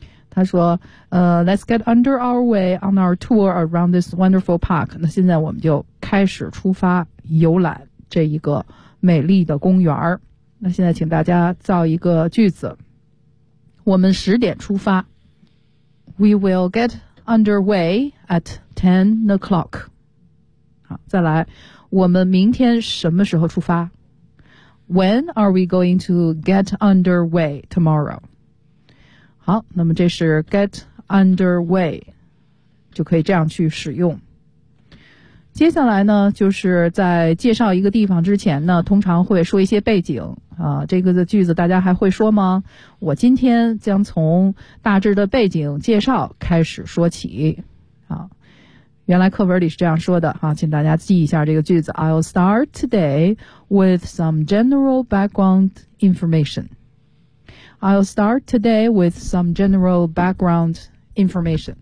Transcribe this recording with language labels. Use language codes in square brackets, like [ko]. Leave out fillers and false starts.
[zh] 他说 [en] let's get under our way on our tour around this wonderful park， [zh] 那现在我们就开始出发游览这一个美丽的公园。那现在请大家造一个句子，我们十点出发， [en] We will get underway at 10 o'clock。 [zh] 再来，我们明天什么时候出发？ [en] When are we going to get underway tomorrow? [zh] 好，那么这是 get underway， 就可以这样去使用。接下来呢，就是在介绍一个地方之前呢，通常会说一些背景啊。这个的句子大家还会说吗？我今天将从大致的背景介绍开始说起啊。原来课文里是这样说的啊，请大家记一下这个句子。 [en] I'll start today with some general background information. I'll start today with some general background information.